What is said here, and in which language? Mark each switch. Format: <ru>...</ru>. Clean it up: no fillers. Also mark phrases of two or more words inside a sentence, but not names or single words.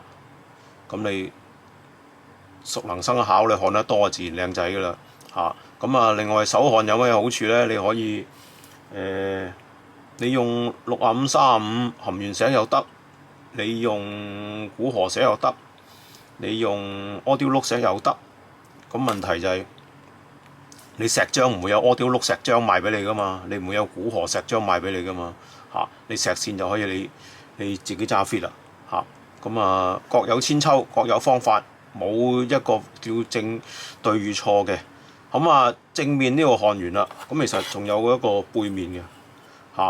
<yue>咁你熟能生巧，你焊得多自然靚仔㗎啦嚇。咁啊，另外手焊有咩好處呢？你可以你用65-35含鉛石又得，你用古河石又得，你用 audio look 石又得。咁問題就係你石漿唔會有 audio look 石漿賣俾你㗎嘛，你唔會有古河石漿賣俾你㗎嘛嚇。你石線就可以你自己揸 fit 啦嚇。咁啊，各有千秋，各有方法，冇一個叫正對與錯嘅。咁啊，正面呢個焊完啦，咁其實仲有一個背面嘅嚇。</yue>